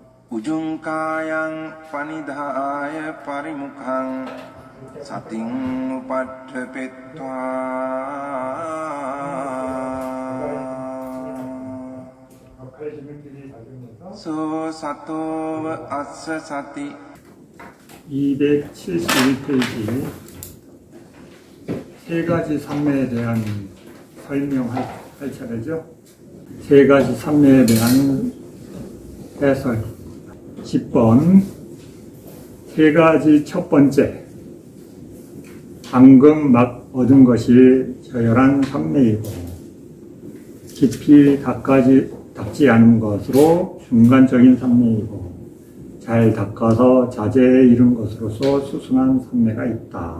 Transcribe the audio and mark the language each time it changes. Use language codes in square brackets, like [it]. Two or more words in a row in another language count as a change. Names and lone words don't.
[pi] Ujungkayang panidhaya parimukhang sating upadhepitva so sato assa sati [ko] 271페이지 세 가지 삼매에 대한 설명할 차례죠. 세 가지 삼매에 대한 해설 10번 세 가지 첫 번째 방금 막 얻은 것이 저열한 삼매이고 깊이 닦지 않은 것으로 중간적인 삼매이고 잘 닦아서 자제에 이른 것으로서 수승한 삼매가 있다.